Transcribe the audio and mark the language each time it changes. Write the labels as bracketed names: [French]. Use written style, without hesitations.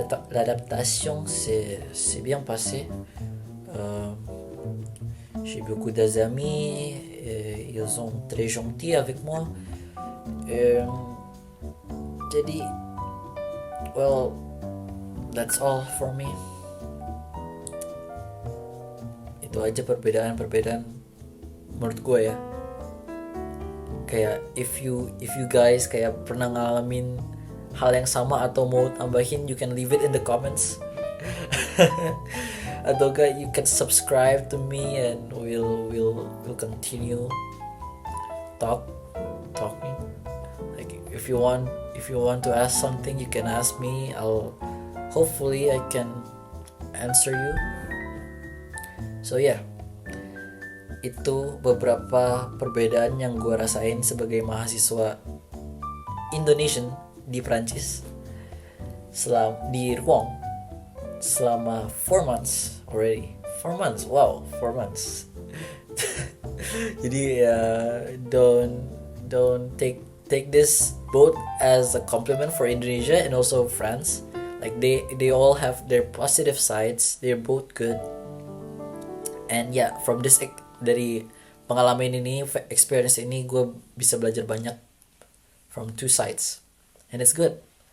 [French] L'adaptation c'est bien passé. J'ai beaucoup d'amis, ils sont très gentils avec moi. [Indonesian] Jadi, [English] well, that's all for me. [Indonesian] Itu aja perbedaan menurut gue ya. Kayak [English] if you guys [Indonesian] kayak pernah ngalamin hal yang sama atau mau tambahin, [English] you can leave it in the comments. [Indonesian] Atau enggak [English] you can subscribe to me and we'll continue talking. Like if you want to ask something, you can ask me. Hopefully I can answer you. So yeah, [Indonesian] itu beberapa perbedaan yang gue rasain sebagai mahasiswa Indonesian di Prancis di Rouen selama [English] 4 months already. 4 months, wow, 4 months. [Indonesian] Jadi [English] don't take this both as a compliment for Indonesia and also France. Like they all have their positive sides. They're both good. And yeah, from this [Indonesian] dari pengalaman ini, [English] experience ini, [Indonesian] gue bisa belajar banyak [English] from two sides, and it's good.